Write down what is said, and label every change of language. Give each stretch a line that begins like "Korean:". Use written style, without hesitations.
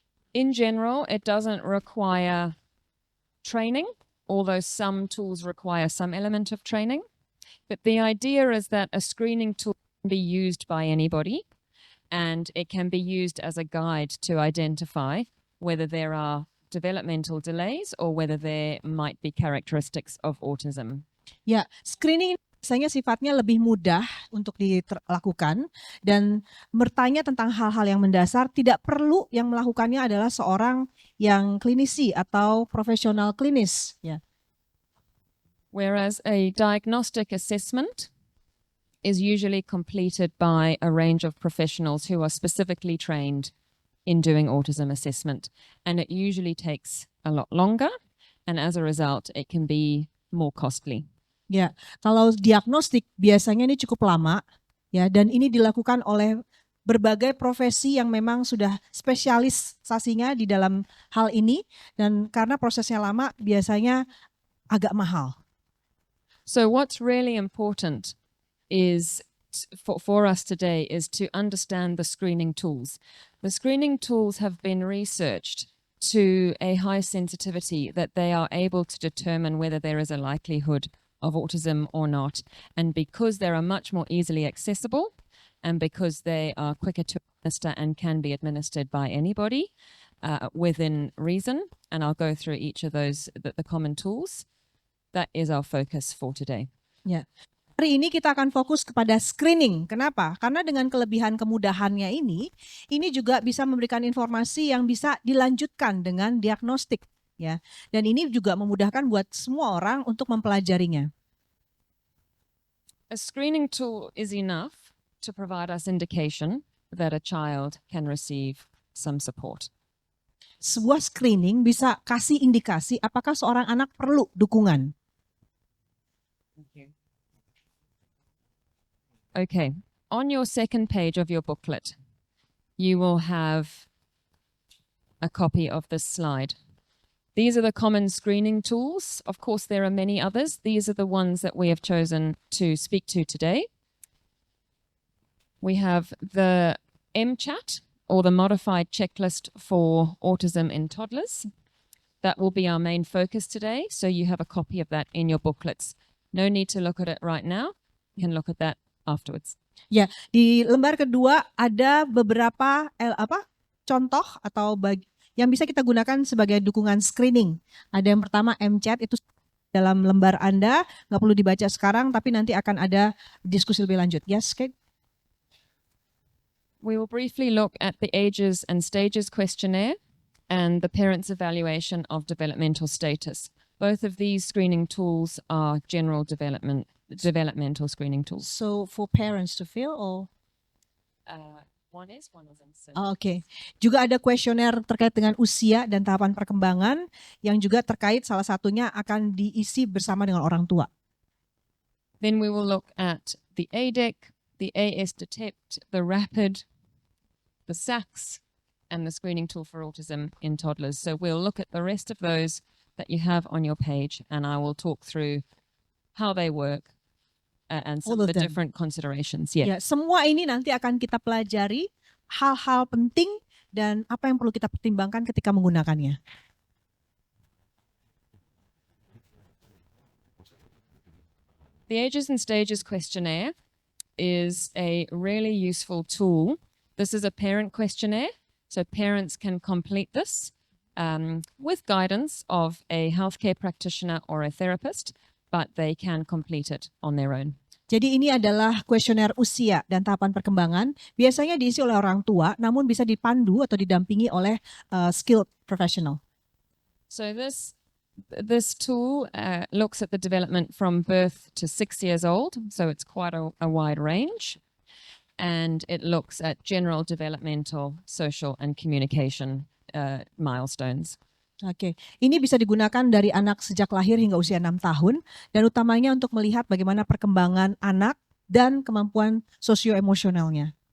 English: In general, it doesn't require training, although some tools require some element of training. But the idea is that a screening tool can be used by anybody, and it can be used as a guide to identify whether there are developmental delays or whether there might be characteristics of autism.
Indonesian: Ya, screening biasanya sifatnya lebih mudah untuk dilakukan dan bertanya tentang hal-hal yang mendasar. Tidak perlu yang melakukannya adalah seorang yang klinisi atau profesional klinis. Ya.
English: Whereas a diagnostic assessment is usually completed by a range of professionals who are specifically trained in doing autism assessment. And it usually takes a lot longer, and as a result, it can be more costly.
Indonesian: Ya, kalau diagnostik biasanya ini cukup lama, ya, dan ini dilakukan oleh berbagai profesi yang memang sudah spesialisasinya di dalam hal ini, dan karena prosesnya lama biasanya agak mahal.
English: So what's really important is for us today is to understand the screening tools. The screening tools have been researched to a high sensitivity that they are able to determine whether there is a likelihood of autism or not. And because they are much more easily accessible and because they are quicker to administer and can be administered by anybody within reason, and I'll go through each of those, the common tools, that is our focus for today.
Indonesian: Ya. Hari ini kita akan fokus kepada screening. Kenapa? Karena dengan kelebihan kemudahannya ini juga bisa memberikan informasi yang bisa dilanjutkan dengan diagnostik. Ya, dan ini juga memudahkan buat semua orang untuk mempelajarinya.
English: A screening tool is enough to provide us indication that a child can receive some support.
Indonesian: Sebuah screening bisa kasih indikasi apakah seorang anak perlu dukungan.
English: Okay, on your second page of your booklet, you will have a copy of this slide. These are the common screening tools. Of course, there are many others. These are the ones that we have chosen to speak to today. We have the MCHAT, or the Modified Checklist for Autism in Toddlers. That will be our main focus today, so you have a copy of that in your booklets. No need to look at it right now. You can look at that afterwards.
Indonesian: Ya, di lembar kedua ada beberapa contoh atau yang bisa kita gunakan sebagai dukungan screening. Ada yang pertama MCHAT, itu dalam lembar Anda, nggak perlu dibaca sekarang, tapi nanti akan ada diskusi lebih lanjut.
English: Yes, Kate? We will briefly look at the ages and stages questionnaire and the parents' evaluation of developmental status. Both of these screening tools are general developmental screening tools. So for parents to fill or? One isn't. Oke.
Indonesian: Juga ada kuesioner terkait dengan usia dan tahapan perkembangan yang juga terkait salah satunya akan diisi bersama dengan orang tua.
English: Then we will look at the ADEC, the AS Detect, the RAPID, the SACS, and the screening tool for autism in toddlers. So we'll look at the rest of those that you have on your page, and I will talk through how they work and some of the different considerations.
Indonesian: Ya, semua ini nanti akan kita pelajari hal-hal penting dan apa yang perlu kita pertimbangkan ketika menggunakannya.
English: The Ages and Stages questionnaire is a really useful tool. This is a parent questionnaire, so parents can complete this with guidance of a healthcare practitioner or a therapist, but they can complete it on their own.
Indonesian: Jadi ini adalah kuesioner usia dan tahapan perkembangan. Biasanya diisi oleh orang tua, namun bisa dipandu atau didampingi oleh
English: skilled professional. So this tool looks at the development from birth to 6 years old, so it's quite a wide range. And it looks at general developmental, social, and communication milestones.
Indonesian: Oke, ini bisa digunakan dari anak sejak lahir hingga usia 6 tahun dan utamanya untuk melihat bagaimana perkembangan anak dan kemampuan sosioemosionalnya.